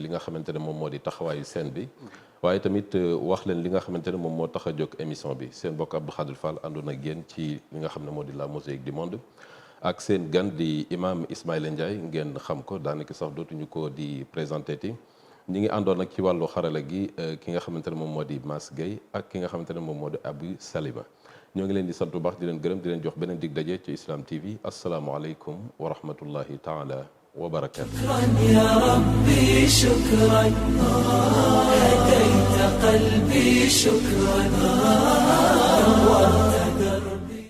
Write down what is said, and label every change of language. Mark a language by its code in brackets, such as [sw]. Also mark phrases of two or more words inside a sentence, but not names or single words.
[wo] li nga xamante ne moom moo di taxawaayu scène bi waaye tamit wax leen li nga xamante ne moom moo tax a jóg émission bi seen mbokk Abdou Khadre Fall àndoon ak yéen ci li nga xam ne moo di [fr] la musique du monde [wo] ak seen gan di imam Ismaïla Ndiaye ngeen xam ko daanaka sax dootuñu ko di présenté ti ñi ngi àndoon nag ci wàllu xarala gi ki nga xamante ne moom moo di Mass Gueye ak ki nga xamante ne moom moo di Abou Salima ñoo ngi leen di sant bu baax di leen gërëm di leen jox beneen dig daje ci Islam TV [ar] السلام عليكم ورحمة الله تعالى وبركاته. يا ربي شكرا هديت قلبي شكرا نورت دربي